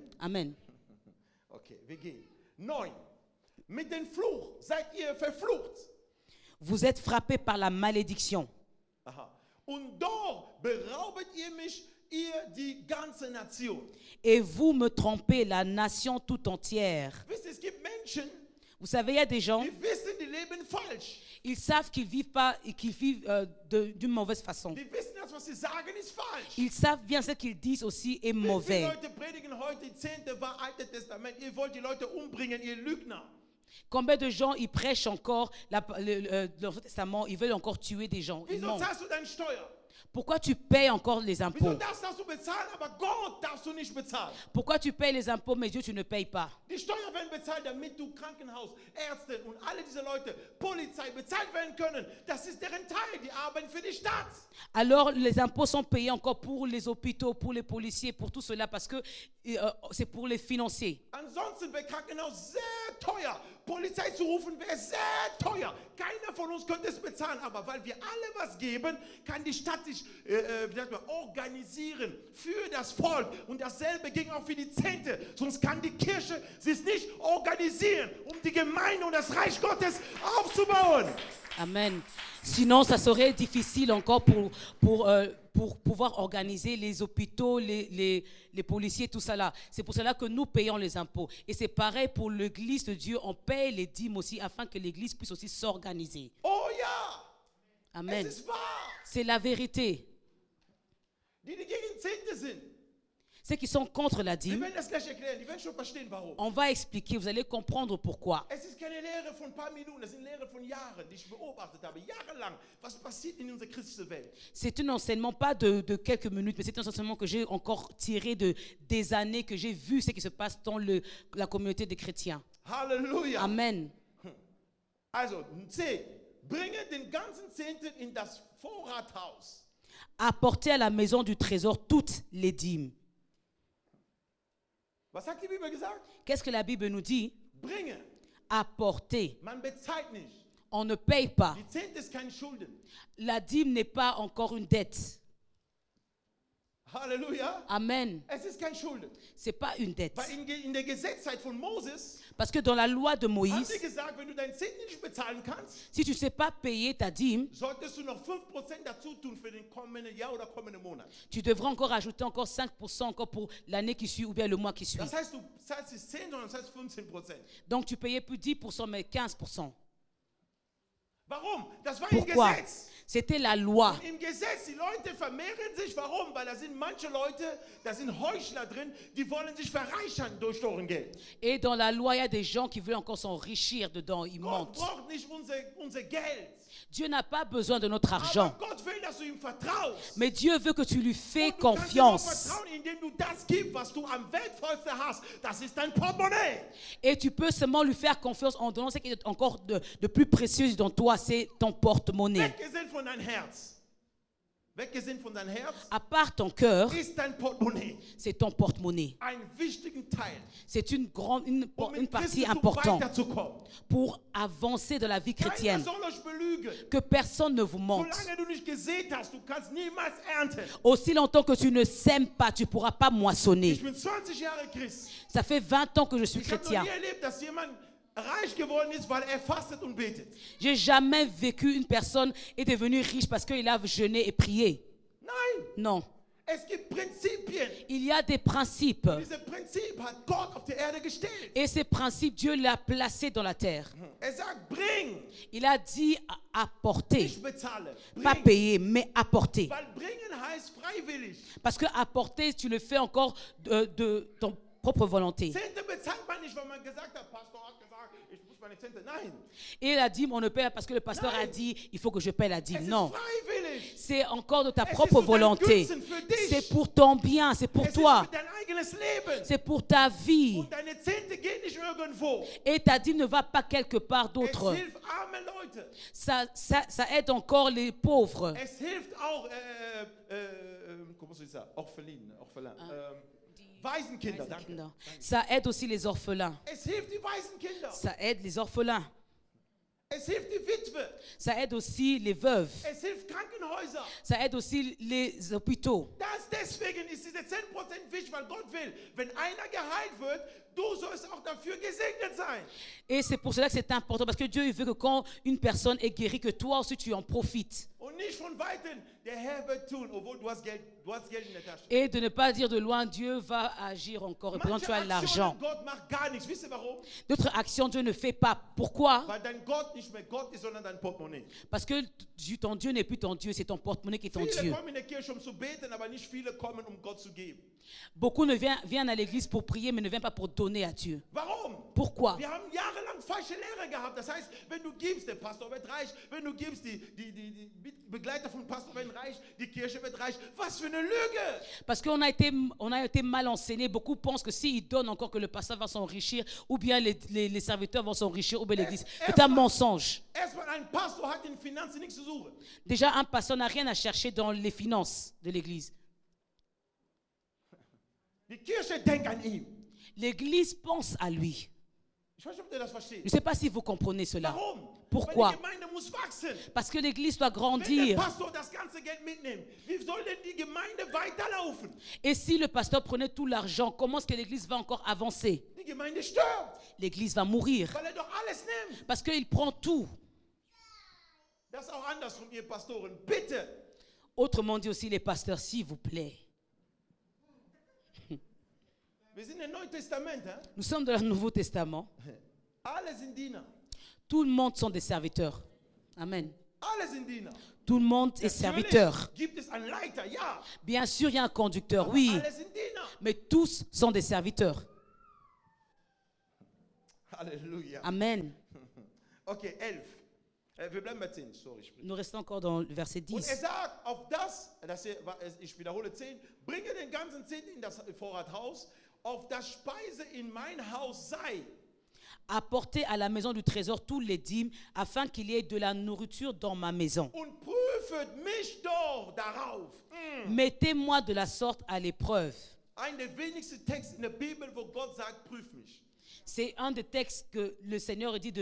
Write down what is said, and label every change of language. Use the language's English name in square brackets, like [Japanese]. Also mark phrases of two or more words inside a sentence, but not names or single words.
[German] Amen. Okay, wir gehen. 9. Mit dem Fluch seid ihr verflucht. [French] Vous êtes frappés par la malédiction. Aha. [German] Und doch beraubet ihr mich, ihr die ganze Nation. [French] Et vous me trompez, la nation tout entière. [German] Wisst ihr, es gibt Menschen, [French] Vous savez, il y a des gens, [German] die wissen, die leben falsch. [French] ils savent qu'ils vivent pas, qu'ils vivent d'une mauvaise façon. [German] Die wissen, das, was sie sagen, ist falsch. [French] Ils savent bien ce qu'ils disent aussi est [German] Wie viele [French] mauvais. [German] Leute predigen heute die 10. war Alte Testament? Ihr wollt die Leute umbringen, ihr Lügner. [French] Combien de gens ils prêchent encore l'Ancien Testament, ils veulent encore tuer des gens. Ils [German] Wieso [French] mentent. [German] zahlst du deine Steuer? [French] Pourquoi tu payes encore les [German] Wieso [French] impôts? [German] darfst du bezahlen, aber Gott darfst du nicht bezahlen? [French] Pourquoi tu payes les impôts, mais Dieu, tu ne payes pas? [German] Die Steuern werden bezahlt, damit du Krankenhaus, Ärzte und alle diese Leute, Polizei bezahlt werden können. Das ist deren Teil, die arbeiten für die Stadt. [French] Alors, les impôts sont payés encore pour les hôpitaux, pour les policiers, pour tout cela, parce que c'est pour les financiers. [German] Ansonsten wäre Krankenhaus sehr teuer. Polizei zu rufen wäre sehr teuer. Keiner von uns könnte es bezahlen, aber weil wir alle was geben, kann die Stadt sich wie sagt man, organisieren für das Volk. Und dasselbe ging auch für die Zehnte. Sonst kann die Kirche sich nicht organisieren, um die Gemeinde und das Reich Gottes aufzubauen. Amen. [French] Sinon, ça serait difficile encore pour pouvoir organiser les hôpitaux, les policiers, tout ça là. C'est pour cela que nous payons les impôts. Et c'est pareil pour l'église de Dieu. On paye les dîmes aussi afin que l'église puisse aussi s'organiser. [German] Oh ja, Amen. es ist wahr. [French] C'est la vérité. [German] Die gegen Zehnte sind, [French] Ceux qui sont contre la [German] wir [French] dîme, [German] werden das gleich erklären, die werden schon verstehen, warum. [French] on va expliquer, vous allez comprendre pourquoi. [German] Es ist keine Lehre von ein paar Minuten, es sind Lehre von Jahren, die ich beobachtet habe, jahrelang. Was passiert in unserer christlichen Welt? [French] C'est un enseignement pas de quelques minutes, mais c'est un enseignement que j'ai encore tiré des années, que j'ai vu ce qui se passe dans la communauté des chrétiens. [German] Halleluja. Amen. Also, 10. Bringe den ganzen Zehnten in das Vorrathaus. [French] Apportez à la maison du trésor toutes les dîmes. [German] Was hat die Bibel gesagt? [French] Qu'est-ce que la Bible nous dit? [German] Bringe. [French] Apportez. [German] Man bezahlt nicht. [French] On ne paye pas. [German] Die Zehnte ist kein Schulden. [French] La dîme n'est pas encore une dette. Halleluja. Amen. [German] Es ist kein Schulden. [French] C'est pas une dette. [German] Weil in der Gesetzzeit von Moses [French] Parce que dans la loi de [German] haben [French] Moïse, [German] sie gesagt, wenn du deinen Zehnten nicht bezahlen kannst, [French] si tu ne sais pas payer ta dîme, [German] solltest du noch 5% dazu tun für den kommenden Jahr oder kommenden Monat. [French] tu devras encore ajouter encore 5% encore pour l'année qui suit ou bien le mois qui suit. [German] Das heißt, du zahlst nicht 10, sondern du zahlst 15%. [French] Donc tu payais plus 10%, mais 15%. [German] Warum? Das war im [French] Pourquoi? [German] Gesetz. [French] C'était la loi. [German] Und im Gesetz, die Leute vermehren sich. Warum? Weil da sind manche Leute, da sind Heuchler drin, die wollen sich verreichern durch deren Geld. [French] Et dans la loi, il y a des gens qui veulent encore s'enrichir dedans. Ils [German] Gott [French] mentent. [German] braucht nicht unser Geld. [French] Dieu n'a pas besoin de notre argent. [German] Aber Gott will, dass du ihm vertraust. [French] Mais Dieu veut que tu lui fais [German] Und du kannst ihm auch [French] confiance. [German] vertrauen, indem du das gibst, was du am wertvollsten hast. Das ist dein Portemonnaie. [French] Et tu peux seulement lui faire confiance en donnant ce qui est encore de plus précieux dans toi, c'est ton porte-monnaie. [German] Weggesinnt von deinem Herz. Weggesinnt von deinem Herz [French] À part ton cœur, [German] ist dein Portemonnaie. [French] c'est ton porte-monnaie. [German] Einen wichtigen Teil, [French] C'est une [German] um mit [French] partie [German] Christentum [French] importante [German] weiterzukommen. [French] pour avancer dans la vie [German] Keiner [French] chrétienne. [German] soll euch belügen. [French] Que personne ne vous mente. [German] Solange du nicht gesät hast, du kannst niemals ernten. [French] Aussi longtemps que tu ne sèmes pas, tu ne pourras pas moissonner. [German] Ich bin 20 Jahre Christ. [French] Ça fait 20 ans que je suis [German] Ich habe noch [French] chrétien. [German] nie erlebt, dass jemand reich geworden ist, weil er fastet und betet. [French] J'ai jamais vécu une personne est devenue riche parce qu'il a jeûné et prié. [German] Nein, [French] Non. [German] es gibt Prinzipien. [French] Il y a des principes. [German] Diese Prinzip hat Gott auf der Erde gestellt. [French] Et ces principes, Dieu l'a placé dans la terre. [German] Er sagt, bring, [French] Il a dit apporter. [German] ich bezahle. [French] Pas [German] Bring. [French] payer, mais apporter. [German] Weil bringen heißt freiwillig. [French] Parce que apporter, tu le fais encore de ton propre volonté. [German] Zehnte bezahlt man nicht, weil man gesagt hat, Pastor hat gesagt, ich meine Zehnte. Nein, [French] Et la dîme, on ne paie pas parce que le pasteur a dit, il faut que je paie la [German] es [French] dîme. [German] ist [French] Non. [German] freiwillig. dich. [French] C'est encore de ta [German] Es ist [French] propre [German] zu deinem [French] volonté. [German] Gunsten für dich. [French] C'est pour ton bien, c'est pour [German] Es ist [French] toi. [German] für dein eigenes Leben. [French] C'est pour ta vie. [German] Und deine Zehnte geht nicht irgendwo. [French] Et ta dîme ne va pas quelque part [German] Es [French] d'autre. [German] hilft arme Leute. [French] Ça aide encore les pauvres. [German] Es hilft auch, [French] comment se dit ça? Orphelin. [German] Waisenkinder, danke. [French] Ça aide aussi les orphelins. [German] Es hilft die Waisenkinder. [French] Ça aide les orphelins. [German] Es hilft die Witwe. [French] Ça aide aussi les veuves. [German] Es hilft Krankenhäuser. [French] Ça aide aussi les hôpitaux. [German] Deswegen ist diese 10% wichtig, weil Gott will, wenn einer geheilt wird, du sollst auch dafür gesegnet sein. [French] Et c'est pour cela que c'est important, parce que Dieu il veut que quand une personne est guérie, que toi aussi tu en profites. [German] Und nicht von Weitem, der Herr wird tun, obwohl du hast Geld in der Tasche. [French] Et de ne pas dire de loin, Dieu va agir encore. Et pourtant tu as l'argent. [German] Gott macht gar nichts. Wisst ihr warum? [French] D'autres actions, Dieu ne fait pas. Pourquoi? [German] Weil dein Gott nicht mehr Gott ist, sondern dein Portemonnaie. [French] Parce que ton Dieu n'est plus ton Dieu, c'est ton porte-monnaie qui est ton [German] Viele [French] Dieu. [German] kommen in der Kirche, um zu beten, aber nicht viele kommen, um Gott zu geben. [French] Beaucoup viennent à l'église pour prier, mais ne viennent pas pour donner à Dieu. [German] Warum? [French] Pourquoi? [German] Wir haben jahrelang falsche Lehre gehabt. Das heißt, wenn du gibst, der Pastor wird reich. Wenn du gibst, die Begleiter vom Pastor werden reich. Die Kirche wird reich. Was für eine Lüge! [French] Parce qu'on a été mal enseigné. Beaucoup pensent que s'ils donnent encore que le pasteur va s'enrichir, ou bien les serviteurs vont s'enrichir, ou bien l'église. C'est un mensonge. [German] Erstmal, ein Pastor hat in Finanzen nichts zu suchen. [French] Déjà, un pasteur n'a rien à chercher dans les finances de l'église. [German] Die Kirche denkt an ihn. [French] L'église pense à lui. [German] Ich weiß nicht, ob ihr das versteht. [French] Je ne sais pas si vous comprenez cela. [German] Warum? [French] Pourquoi? [German] Weil die Gemeinde muss wachsen. [French] Parce que l'église doit [German] Wenn der [French] grandir. [German] Pastor das ganze Geld mitnimmt, wie soll denn die Gemeinde weiterlaufen? [French] Et si le pasteur prenait tout l'argent, comment est-ce que l'église va encore avancer? [German] Die Gemeinde stirbt, [French] L'église va mourir. [German] weil doch alles nimmt. [French] Parce qu'il prend tout. [German] Das ist auch andersrum, ihr Pastoren. Bitte. [French] Autrement dit aussi les pasteurs, s'il vous plaît. [German] Wir sind im Neuen Testament. [French] Nous sommes dans le Nouveau Testament. [German] Alle sind Diener. [French] Tout le monde sont des serviteurs. Amen. [German] Alle sind Diener. [French] Tout le monde est serviteur. [German] Gibt es einen Leiter? Ja. [French] Bien sûr, il y a un conducteur, oui. [German] Alle sind Diener. [French] Mais tous sont des serviteurs. Halleluja. Amen. [German] Okay, 11. Wir bleiben bei 10, sorry. [French] Nous restons encore dans le verset [German] Und [French] 10. [German] sagt, auf ich wiederhole 10, bringe den ganzen 10 in das Vorrathaus, auf das Speise in mein Haus sei. [French] Apportez à la maison du trésor tous les dîmes, afin qu'il y ait de la nourriture dans ma maison. [German] Und prüfet mich doch darauf. [French] Mettez-moi de la sorte à l'épreuve. [German] Ein der wenigsten Texte in der Bibel, wo Gott sagt, prüf mich. [French] C'est un des textes que le Seigneur dit de